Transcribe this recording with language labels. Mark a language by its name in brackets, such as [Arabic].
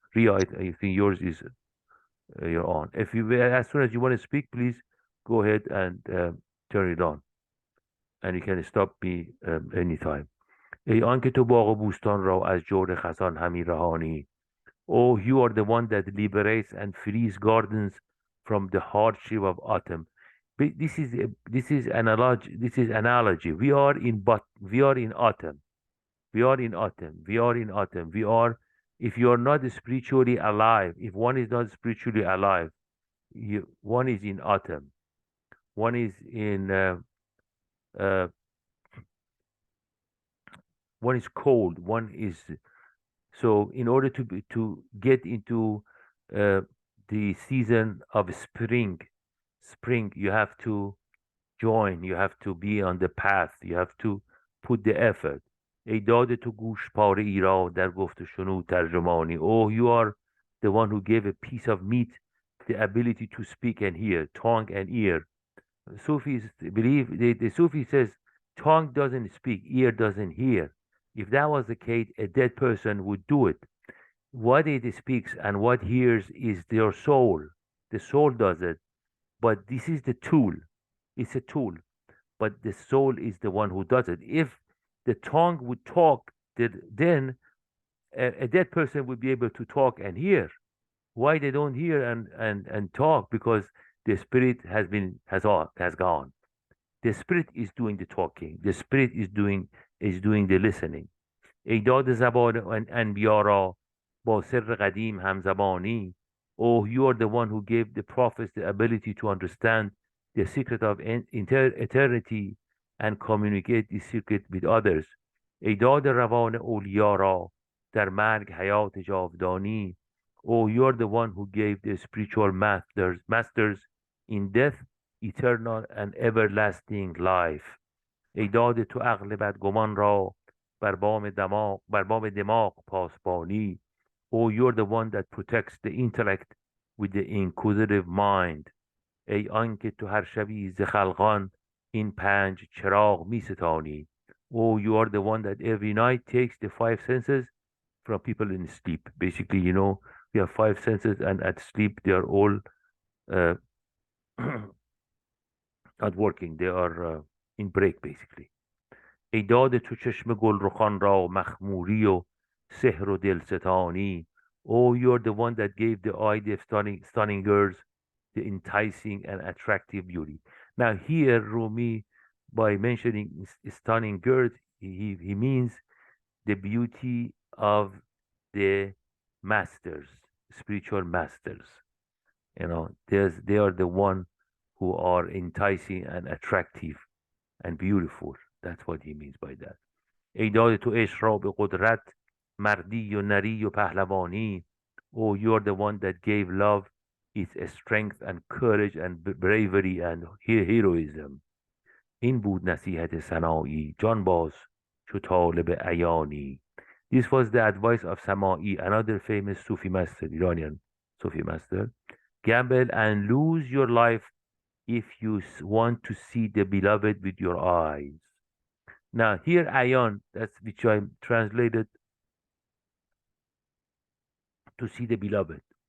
[English] Ria, I think yours is you're on. If you as soon as you want to speak, please go ahead and turn it on, and you can stop me anytime. [Persian] ای آنکه تو باغ و بوستان را از جور خزان همی رهانی. [English] Oh, you are the one that liberates and frees gardens from the hardship of autumn. This is analogy. This is analogy. We are in autumn. We are in autumn. We are in autumn. We are. If you are not spiritually alive, if one is not spiritually alive, one is in autumn. One is in. One is cold. One is. So, in order to get into the season of spring, you have to join. You have to be on the path. You have to put the effort. [Persian] ای داده تو گوش پاره ای را در گفت و شنود ترجمانی. [English] Oh, you are the one who gave a piece of meat the ability to speak and hear, tongue and ear. Sufis believe, the Sufi says, tongue doesn't speak, ear doesn't hear. If that was the case, a dead person would do it. What it speaks and what hears is their soul. The soul does it. But this is the tool. It's a tool. But the soul is the one who does it. If the tongue would talk, then a dead person would be able to talk and hear. Why they don't hear and talk? Because The spirit has gone. The spirit is doing the talking. The spirit is doing the listening. [Persian] ایداد زبان انبیا را با سر قدیم همزبانی. [English] Oh, you are the one who gave the prophets the ability to understand the secret of eternity and communicate the secret with others. [Persian] ایداد روان اولیا را در مرگ حیات جاودانی. [English] Oh, you are the one who gave the spiritual masters in death eternal and everlasting life. [Persian] ایداد تو عقل بدگمان را بر بام دماغ پاسبانی. [English] Oh, you're the one that protects the intellect with the inquisitive mind. [Persian] ای آنکه تو هر شبی ز خلقان این پنج چراغ می ستانی. [English] Oh, you are the one that every night takes the five senses from people in sleep. Basically, we have five senses, and at sleep they are all uh, not working. They are in break, basically. [Persian] ای داده تو چشم گلرخان را مخموری و سحر و دلستانی. [English] Oh, you're the one that gave the eye the stunning girls the enticing and attractive beauty. Now here, Rumi, by mentioning stunning girls, he means the beauty of the masters, spiritual masters. They are the one who are enticing and attractive and beautiful. That's what he means by that. [Persian] ای داده تو عشق را به قدرت مردی و نری و پهلوانی. [English] Oh, you're the one that gave love its strength and courage and bravery and heroism. [Persian] این بود نصیحت سنایی جان باز چو طالب عیانی. [English] This was the advice of Samai, another famous Sufi master, Iranian Sufi master. Gamble and lose your life if you want to see the beloved with your eyes. Now here ayan, that's which I translated to see the beloved.